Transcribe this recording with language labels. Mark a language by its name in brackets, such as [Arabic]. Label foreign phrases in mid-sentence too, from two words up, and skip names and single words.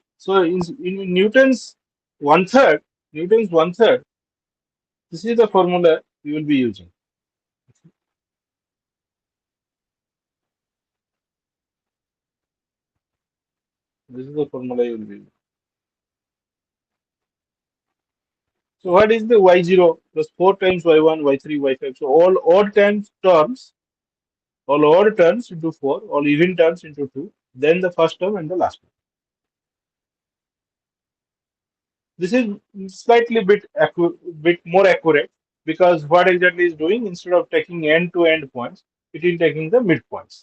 [English] So in Newton's one third, this is the formula you will be using. This is the formula you will be using. So what is the y0 plus 4 times y1, y3, y5? So all odd turns into 4, all even turns into 2, then the first term and the last term. This is slightly bit more accurate because what exactly is doing, instead of taking end to end points, it is taking the midpoints.